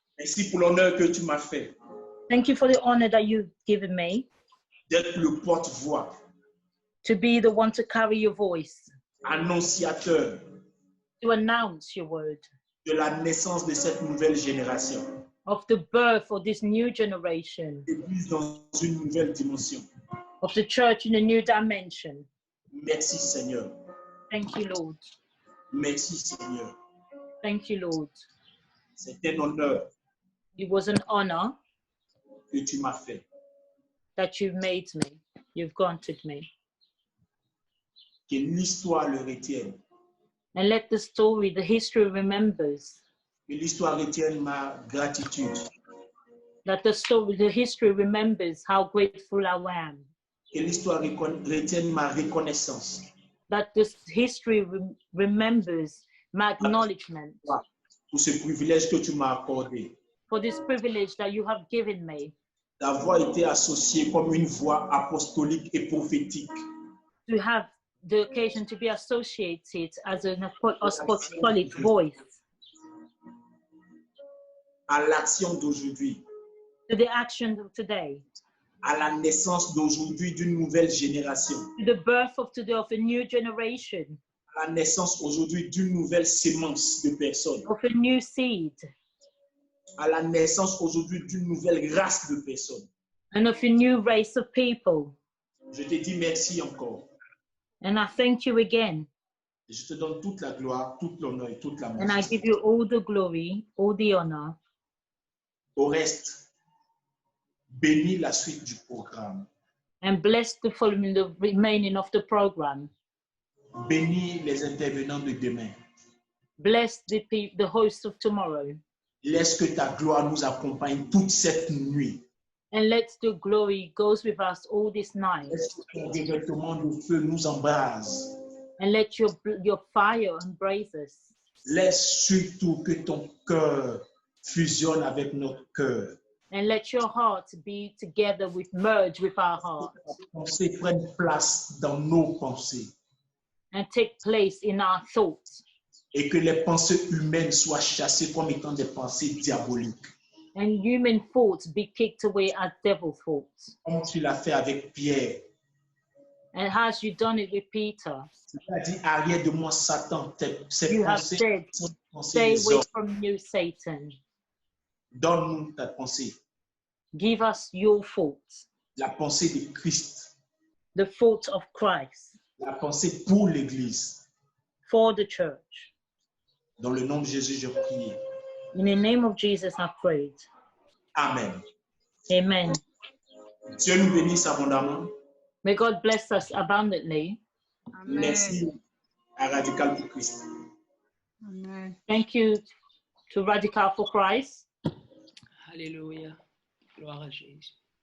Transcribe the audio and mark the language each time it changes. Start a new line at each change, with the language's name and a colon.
French: Merci pour l'honneur que tu m'as fait
English: Thank you for the honor that you've given me
French: d'être le porte-voix,
English: to be the one to carry your voice,
French: annonciateur
English: to announce your word
French: de la naissance de cette nouvelle génération.
English: of the birth of this new generation,
French: L'Église dans une nouvelle dimension.
English: of the church in a new dimension.
French: Merci Seigneur.
English: Thank you, Lord.
French: Merci Seigneur.
English: Thank you, Lord.
French: C'est un honneur
English: It was an honor
French: que tu m'as fait.
English: that you've made me, you've granted me.
French: Que l'histoire le retienne.
English: And let the story, the history remembers,
French: Que l'histoire retienne ma gratitude.
English: that the story, the history remembers how grateful I am.
French: Que l'histoire retienne ma reconnaissance.
English: That this history remembers my acknowledgement
French: Pour ce privilège que tu m'as accordé.
English: for this privilege that you have given me
French: D'avoir été associé comme une voix apostolique et prophétique
English: to have the occasion to be associated as an apostolic voice
French: à l'action d'aujourd'hui,
English: to the action of today,
French: à la naissance d'aujourd'hui d'une nouvelle génération,
English: to the birth of today of a new generation,
French: à la naissance aujourd'hui d'une nouvelle sémence de personnes,
English: of a new seed,
French: à la naissance aujourd'hui d'une nouvelle race de personnes.
English: and of a new race of people.
French: Je te dis merci encore.
English: And I thank you again.
French: Je te donne toute la gloire, toute l'honneur et toute la
English: And I
French: majesté.
English: give you all the glory, all the honor.
French: Au reste, bénis la suite du programme.
English: And bless the following, the remaining of the program.
French: Bénis les intervenants de demain.
English: Bless the host of tomorrow.
French: Laisse que ta gloire nous accompagne toute cette nuit.
English: And let the glory goes with us all this night.
French: Laisse que ton revêtement de feu nous embrase.
English: And let your fire embrace us.
French: Laisse surtout que ton cœur fusionne avec notre cœur.
English: And let your heart be together merge with our heart.
French: Que ta pensée prenne place dans nos pensées.
English: And take place in our thoughts.
French: Et que les pensées humaines soient chassées comme étant des pensées diaboliques.
English: And human thoughts be kicked away as devil thoughts.
French: Comme tu l'as fait avec Pierre.
English: And as you done it with Peter,
French: Tu as dit, arrière de moi, Satan, ces
English: you have
French: pensées
English: said,
French: sont des pensées
English: stay
French: des
English: away
French: hommes.
English: from you, Satan.
French: Donne-nous ta pensée,
English: Give us your thoughts,
French: la pensée de Christ,
English: the thoughts of Christ
French: la pensée pour l'Église.
English: for the church.
French: Dans le nom de Jésus, je prie.
English: In the name of Jesus, I prayed.
French: Amen.
English: Amen.
French: Dieu nous bénisse abondamment.
English: May God bless us abundantly.
French: Merci à Radical pour Christ.
English: Amen. Thank you to Radical for Christ.
French: Alléluia. Gloire à Jésus.